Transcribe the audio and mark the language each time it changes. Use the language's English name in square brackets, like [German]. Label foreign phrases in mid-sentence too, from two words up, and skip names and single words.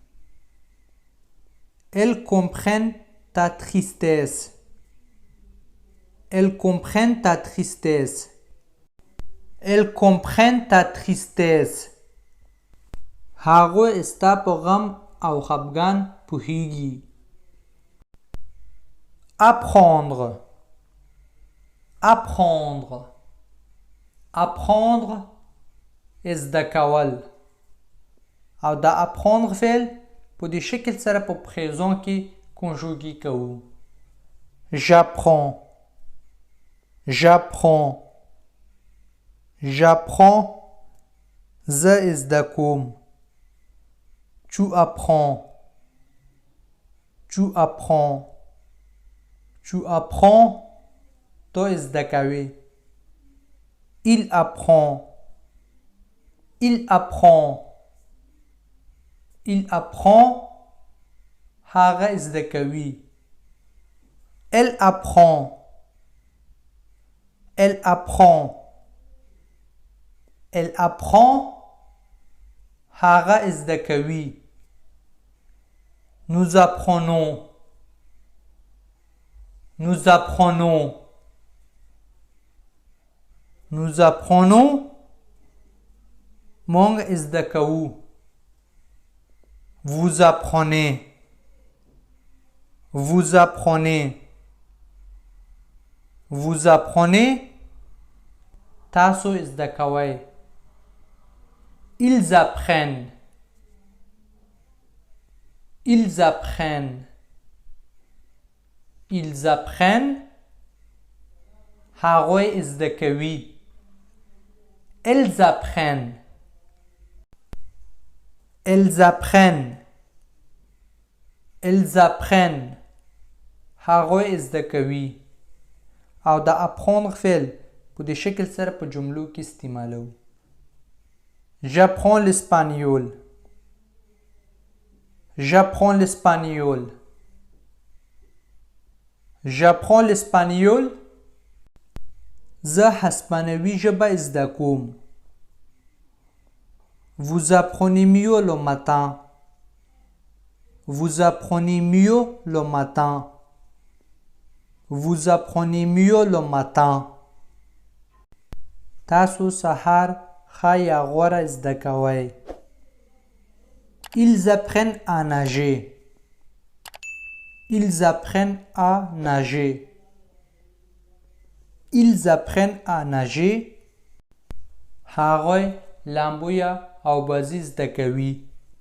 [French] Elles comprennent ta tristesse. Elles comprennent ta tristesse. Elles comprennent ta tristesse. [Pashto] هغوی ستا په غم او خفګان پوهیږي. [French] Apprendre. Apprendre. [Pashto] Apprendre زده کول. او دا apprendre فعل په دې شکل سره په présent کې کنجوګي کوو. [French] J'apprends. J'apprends. J'apprends. [Pashto] زه زده کوم. [French] Tu apprends. Tu apprends. Tu apprends. [Pashto] تو زده کوي. [French] Il apprend. Il apprend. Il apprend. [Pashto] هغه زده کوي. [French] Elle apprend. Elle apprend. Elle apprend. [Pashto] هغه زده کوي. [French] Nous apprenons. Nous apprenons. Nous apprenons. [Pashto] مونږ زده کوو. [French] Vous apprenez. Vous apprenez. Vous apprenez. [Pashto] تاسو زده کوئ. [French] Ils apprennent. Ils apprennent. Ils apprennent. [Pashto] هغوی زده کوي. [French] Elles apprennent. Elles apprennent. Elles apprennent. [Pashto] هغوی زده کوي. او دا apprendre فعل په دې شکل سره په جملو کې استعمالو. [French] J'apprends l'espagnol. J'apprends l'espagnol. J'apprends l'espagnol. [Pashto] زه هسپانوي ژبه زده کوم. [French] Vous apprenez mieux le matin. Vous apprenez mieux le matin. Vous apprenez mieux le matin. [Pashto] تاسو سهار ښه یا غوره زده کوئ. [French] Ils apprennent à nager. Ils apprennent à nager. Ils apprennent à nager. [Pashto] هغوی لامبو یا او بازی زده کوي.